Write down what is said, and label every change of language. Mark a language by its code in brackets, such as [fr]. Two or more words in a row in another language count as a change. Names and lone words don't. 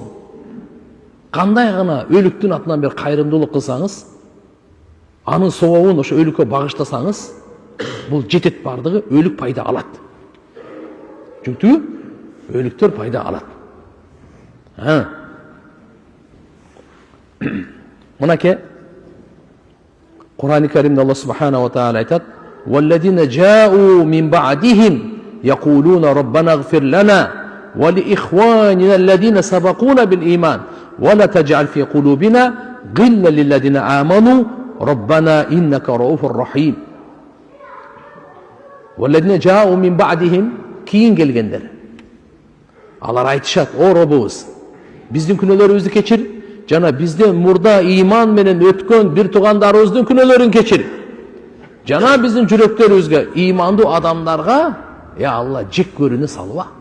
[ky] Кандай гана өлүктүн атынан бир кайрымдуулук кылсаңыз, анын сообун ошо өлүккө багыштасаңыз, бул жетет бардыгы, өлүк пайда алат. Жүктүбү? Өлүктөр пайда алат. Мынаке Кур'ан-ы Каримде [ar] الله سبحانه وتعالى айтат: "والذين جاءوا من بعدهم يقولون ربنا اغفر لنا ولإخواننا الذين سبقونا بالإيمان ولا تجعل في قلوبنا غلا للذين آمنوا ربنا إنك رءوف رحيم." والذين جاءوا من بعدهم, [ky] кийин келгендер. Алар айтышат: "О Робубуз, биздин күнөөлөрүбүздү кечир, жана бизден мурда иман менен өткөн бир туугандарыбыздын күнөөлөрүн кечир. Жана биздин жүрөктөрүбүзгө, имандуу адамдарга, я Алла, жек көрүүнү салба.